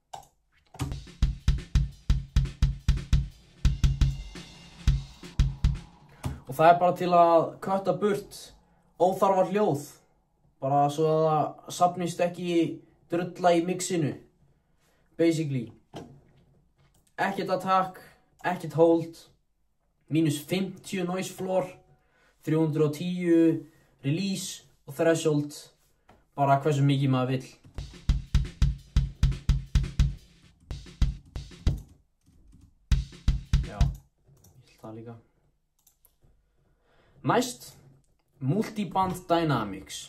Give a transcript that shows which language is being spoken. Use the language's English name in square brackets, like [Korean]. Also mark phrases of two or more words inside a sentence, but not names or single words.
[Icelandic] Og það bara til að kötta burt óþarfa hljóð, bara svo að það safnist ekki drulla í mixinu, basically. Ekkert attack, ekkert hold, -50 [English] noise floor, [Icelandic] 310 release og threshold, bara hversu mikið maður vill. Já, ég vil það líka. Næst, Multiband Dynamics.